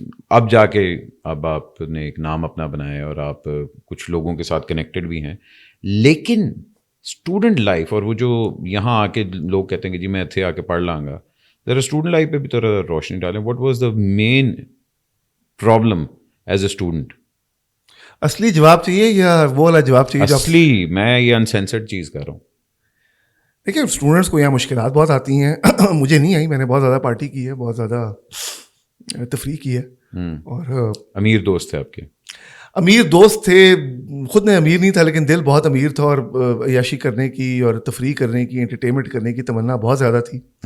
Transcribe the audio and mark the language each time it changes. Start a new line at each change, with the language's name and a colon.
Urdu: اب جا کے اب آپ نے ایک نام اپنا بنایا ہے اور آپ کچھ لوگوں کے ساتھ کنیکٹڈ بھی ہیں، لیکن اسٹوڈنٹ لائف اور وہ جو یہاں آ کے لوگ کہتے ہیں کہ جی میں اتنے آ کے پڑھ لاں گا، ذرا اسٹوڈنٹ لائف پہ بھی تھوڑا روشنی ڈالیں.
English: What was the main problem is a student?
Urdu: اصلی جواب چاہیے یا وہ والا جواب چاہیے جو اصلی؟ میں یہ انسینسرڈ چیز کر رہا ہوں. دیکھیے اسٹوڈنٹس کو یہاں مشکلات بہت آتی ہیں، مجھے نہیں آئی، میں نے بہت زیادہ پارٹی کی ہے، بہت زیادہ تفریح کی ہے. اور امیر دوست تھے آپ کے؟ امیر دوست تھے، خود میں امیر نہیں تھا لیکن دل بہت امیر تھا، اور عیاشی کرنے کی اور تفریح کرنے کی، انٹرٹینمنٹ کرنے کی تمنا بہت زیادہ تھی.